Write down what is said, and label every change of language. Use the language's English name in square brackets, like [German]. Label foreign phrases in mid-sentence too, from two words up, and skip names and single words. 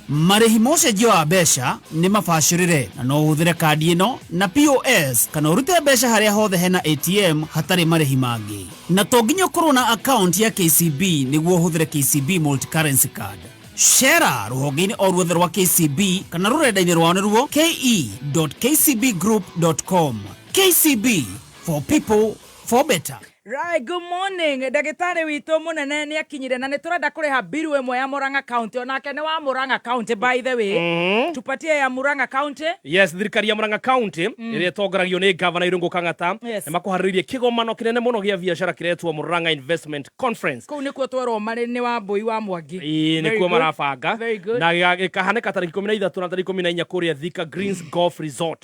[Kikuyu] Marĩhi ma ũcenjia wa mbeca nĩ mabacĩrĩre na no ũhũthĩre kandi ĩno na POS kana ũrute mbeca harĩa hothe hena ATM hatarĩ marĩhi mangĩ. Na to nginya ũkorwo na account ya KCB nĩguo ũhũthĩre KCB Multi-Currency Card. Shera ruhonge-inĩ o ruothe rwa KCB kana rũrenda-inĩ rwao nĩruo ke.kcbgroup.com. [English] KCB, for people, for better. Right, good morning. [Kikuyu] Ndagĩtarĩ witũ mũnene nĩ akinyire na nĩ tũrenda kũrĩha biru ĩmwe ya Murang'a County. Onake nĩ wa Murang'a County [English] by the way. [Swahili] Tupatie ya Murang'a County. [Kikuyu] Yes, thirikari ya Murang'a County ĩrĩa ĩtongoragio nĩ Governor Irungu Kang'ata nĩ makuharĩrĩirie kĩgomano kĩnene mũno gĩa biacara kĩretwo Murang'a Investment Conference. Kũu nĩkuo twerwo marĩ nĩ wa Mbũi wa Mwangi. Nĩkuo marabanga na gĩkahanĩka tarĩki 13 na tarĩki 14 kũrĩa Thika Greens Golf Resort.